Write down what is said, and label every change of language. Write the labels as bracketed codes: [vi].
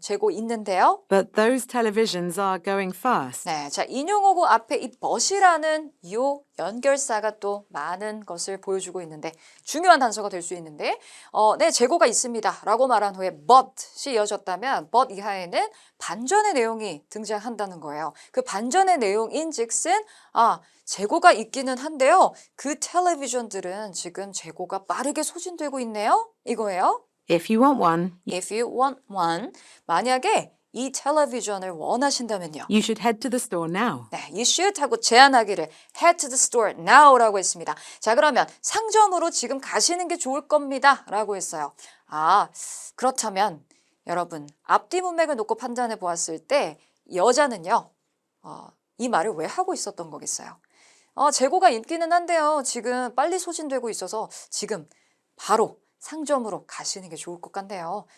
[ko] 재고 있는데요. [en] But those televisions are going fast. [ko] 네, 자, 인용어고 앞에 이 but이라는 요 연결사가 또 많은 것을 보여주고 있는데 중요한 단서가 될 수 있는데 네, 재고가 있습니다 라고 말한 후에 but이 이어졌다면 but 이하에는 반전의 내용이 등장한다는 거예요. 그 반전의 내용인 즉슨 재고가 있기는 한데요. 그 텔레비전들은 지금 재고가 빠르게 소진되고 있네요. 이거예요. [en] If you want one, If you want one, [ko] 만약에 이 텔레비전을 원하신다면요. [en] you should head to the store now. [ko] 네, [en] you should [ko] 하고 제안하기를 [en] head to the store now [ko] 라고 했습니다. 자, 그러면 상점으로 지금 가시는 게 좋을 겁니다 라고 했어요. 그렇다면 여러분 앞뒤 문맥을 놓고 판단해 보았을 때 여자는요. 이 말을 왜 하고 있었던 거겠어요? 재고가 있기는 한데요. 지금 빨리 소진되고 있어서 지금 바로 상점으로 가시는 게 좋을 것 같네요.